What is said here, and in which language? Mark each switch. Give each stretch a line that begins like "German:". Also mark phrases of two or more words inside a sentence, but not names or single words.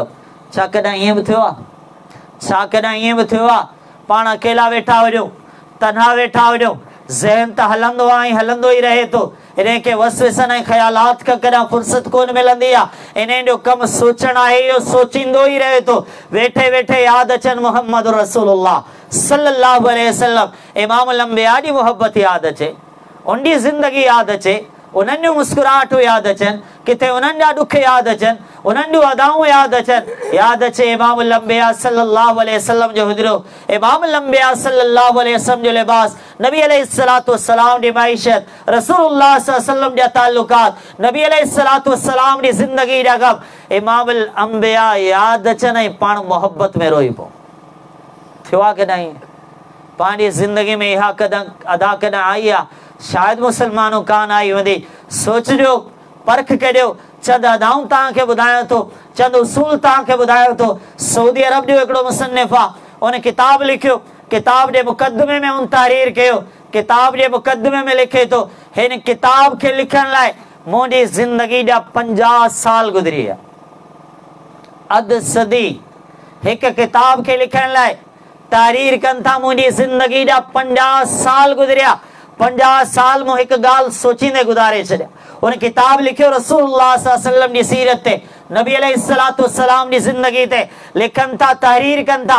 Sindhi: छा कॾहिं ईअं बि थियो आहे, छा कॾहिं ईअं बि थियो आहे पाण अकेला वेठा हुजो, तन्हा वेठा हुजो, ज़हन त हलंदो आहे ऐं हलंदो ई रहे थो, इन खे वसवसनि ऐं ख़यालात खां कॾहिं फ़ुर्सत कोन मिलंदी आहे, इन जो कमु सोचणु आहे, इहो सोचींदो ई रहे थो। वेठे वेठे यादि अचनि
Arabic: محمد رسول الله صلى الله عليه وسلم, إمام الأنبياء
Sindhi: जी मोहब्बत यादि अचे, उनजी ज़िंदगी यादि अचे, उन्हनि जूं मुस्कुराहटूं यादि अचनि, किथे उन्हनि जा ॾुख यादि अचनि, उन्हनि जूं अदाऊं यादि अचनि। यादि अचे
Arabic: إمام الأنبياء صلى الله عليه وسلم
Sindhi: जो हुजरो,
Arabic: إمام الأنبياء صلى الله عليه وسلم
Sindhi: जो लिबास, नबी
Arabic: عليه الصلاة والسلام
Sindhi: जी माइशत,
Arabic: رسول الله صلى الله عليه وسلم
Sindhi: जा ताल्लुकात, नबी
Arabic: عليه الصلاة والسلام
Sindhi: जी ज़िंदगी जा गम,
Arabic: إمام الأنبياء
Sindhi: यादि अचनि ऐं पाण मोहब्बत में रोई पऊं। थियो आहे कॾहिं पंहिंजी ज़िंदगी में इहा कदम अदा कॾहिं आई आहे? शायदि मुसलमानों कान आई हूंदी। सोचिजो, परख करियो। चंद अदाऊं तव्हांखे ॿुधायां थो, चंद उसूल तव्हांखे ॿुधायो थो। सऊदी अरब जो हिकिड़ो मुसन्निफ़ आहे, उन किताब लिखियो, किताब जे मुकदमे में उन तहरीर कयो, किताब जे मुकदमे में लिखे तो हिन किताब के लिखण लाइ मुंहिंजी ज़िंदगी जा 50 साल गुज़री विया। अध सदी एक किताब के लिखण लाइ तहरीर कनि था, मुंहिंजी ज़िंदगी जा 50 साल गुज़रिया। 50 साल मूं हिकु ॻाल्हि सोचींदे गुज़ारे छॾिया। उन किताब लिखियो
Arabic: رسول الله صلى الله عليه وسلم
Sindhi: जी सीरत ते, नबी
Arabic: عليه الصلاة والسلام
Sindhi: जी ज़िंदगी ते लिखनि था, तहरीर कनि था।